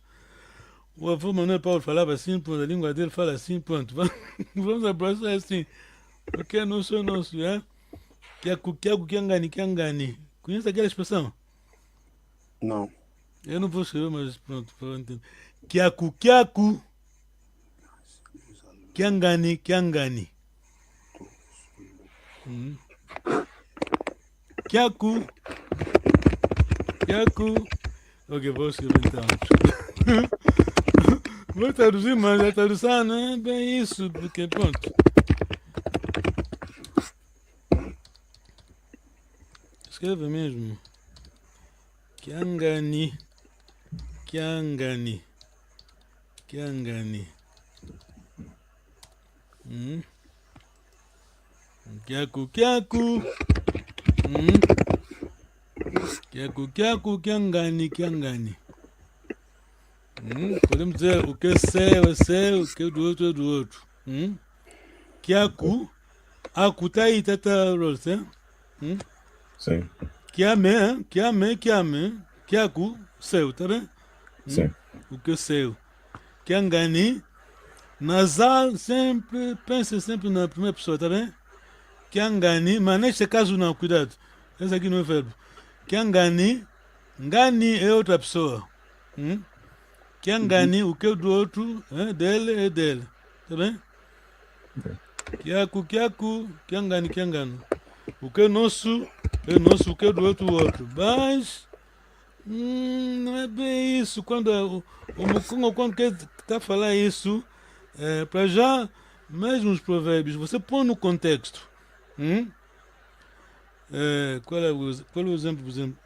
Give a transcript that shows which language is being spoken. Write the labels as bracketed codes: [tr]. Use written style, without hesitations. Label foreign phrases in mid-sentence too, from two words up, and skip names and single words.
[pt] O avô Manuel Paulo falava assim, a língua dele fala assim, pronto. Vamos abraçar assim, porque não sou nosso, é? [kg] Kiangani. [pt] Conhece aquela expressão? Não. Eu não vou escrever, mas pronto, para entender. [kg] Kiaku. Kiangani. Kiaku. [pt] Ok, vou escrever então. Vou traduzir, mas a tradução não é bem isso, porque pronto. Escreve mesmo. [kg] Kiangani. Kiaku. Kiangani. [pt] Podemos dizer o que é seu, o que é do outro. [kg] Kiaku. Aku [pt] tá aí, Tata Rose, Sim. [kg] Kiame. Kiaku, [pt] seu, tá bem? Sim. O que é seu. Kiangani, Nasal, sempre, pensa sempre na primeira pessoa, tá bem? Kiangani, mas neste caso não, cuidado. Esse aqui não é verbo. Kiangani, ngani é outra pessoa. Kiangani, o que é do outro, dele é dele. Tá bem? [kg] Kiaku, kiaku, kiangani, kiangano. [pt] O que é nosso, o que é do outro, o outro. Mas, não é bem isso. Quando o Mukungo, quando quer tá falar isso, para já, mesmo os provérbios, você põe no contexto. Qual é o exemplo, por exemplo?